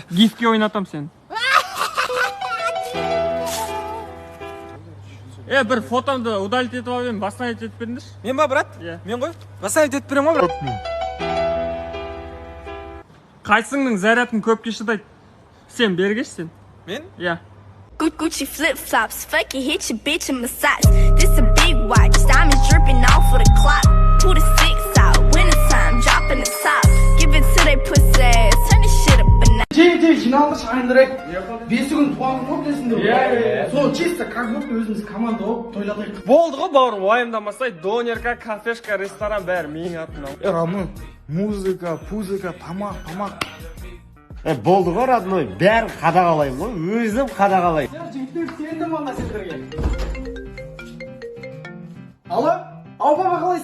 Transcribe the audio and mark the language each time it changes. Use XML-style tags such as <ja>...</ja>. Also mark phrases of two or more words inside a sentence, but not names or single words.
<kk>Гифке ойнатам сені. бір фотомды удалить етіп алып едім, восстановить етіп беріңдерші. Мен ба, брат? Иә. Мен ғой. Восстановить етіп беремін ғой, брат. Қайсыңның зарядың көпке шыдайды? Сен бергеш сен. Мен? Иә.</kk> <en>Gucci flip flops, fuck it, hit your bitch and massage. This a big watch, diamonds dripping off of the clock. Pull the 6 out, winter time, dropping the top. Give it to they pussy ass, turn this shit up a notch.</en> <kk>Тей, жиналды шайындырайық. 5 күн туған күн болды десіңдер. Иә. Сол</kk> <ru>чисто как будто</ru> <kk>өзіміз команда болып тойладық. Болды ғой бауырым, уайымдамасай, донерка, кафешка, ресторан бәрі менің атымнан. Рамон, музыка, пузыка, тамақ. Болды ғой, родной, бәрін қадағалаймын ғой, өзім қадағалаймын. Жігіттер сендім ана сендерге. Алло, ауылға қалайсыздар?</kk>